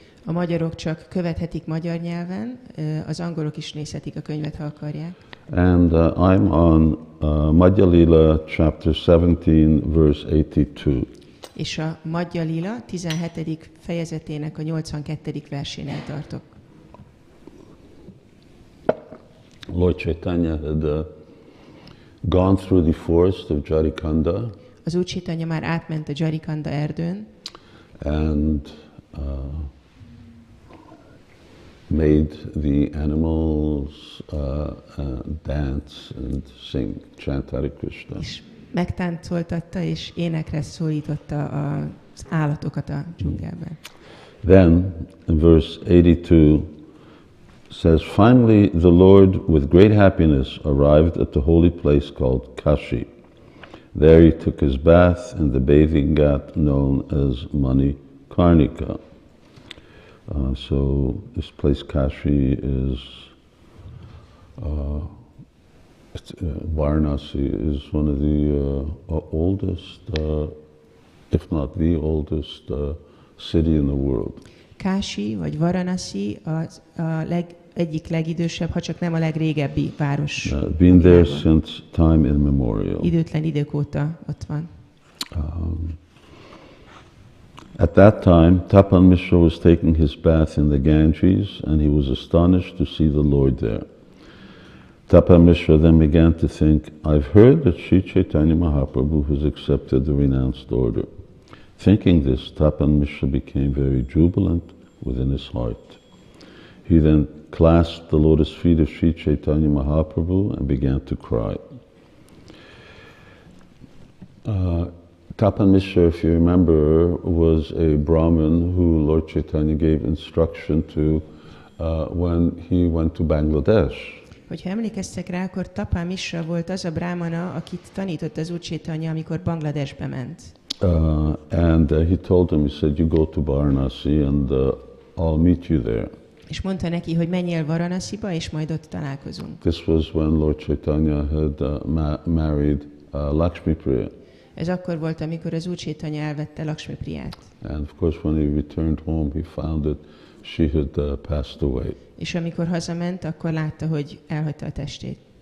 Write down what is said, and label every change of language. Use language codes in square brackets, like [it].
[hu] a magyarok csak követhetik magyar nyelven, az angolok is nézhetik a könyvet, ha akarják. [en] And I'm on Madhya Lila chapter 17, verse 82. [hu] És a Madhya Lila 17. fejezetének a 82. versénél tartok. [en] Lord Chaitanya had gone through the forest of Jarikanda, [hu] Az Úr Chaitanya már átment a Jarikanda erdőn, [en] and made the animals dance and sing, chant Hare Krishna. [hu] és megtáncoltatta és énekre szólította az állatokat a dzsungelben. [en] Then, in verse 82, says, finally the Lord with great happiness arrived at the holy place called Kashi. There he took his bath in the bathing ghat known as Mani Karnika. So this place Kashi is, Vārānasī is one of the oldest, if not the oldest, city in the world. [hu] Kási vagy Vārānasī egyik legidősebb, ha csak nem a legrégebbi város. [en] Been there [hu] világon. [en] since time immemorial. [hu] Időtlen idők óta ott van. [en] At that time, Tapan Mishra was taking his bath in the Ganges, and he was astonished to see the Lord there. Tapan Mishra then began to think, I've heard that Sri Caitanya Mahaprabhu has accepted the renounced order. Thinking this, Tapan Mishra became very jubilant within his heart. He then clasped the lotus feet of Sri Caitanya Mahaprabhu and began to cry. Tapan Mishra, if you remember, was a Brahmin who Lord Chaitanya gave instruction to when he went to Bangladesh. [hu] Hogyha emlékeztek rá, akkor Tapan Mishra volt az a brámana, akit tanított az Úr Chaitanya, amikor Bangladesbe ment. [en] And he told him, he said, you go to Vārānasī and I'll meet you there. [hu] És mondta neki, hogy menjél Vārānasība, és majd ott találkozunk. [en] This was when Lord Chaitanya had married Lakshmi Priya. [hu] Ez akkor volt, amikor az Úr Chaitanya elvette Lakshmi Priyát. [en] And of course, when he returned home, he found that she had passed away. [hu] És amikor hazament, akkor látta, hogy elhagyta a testét.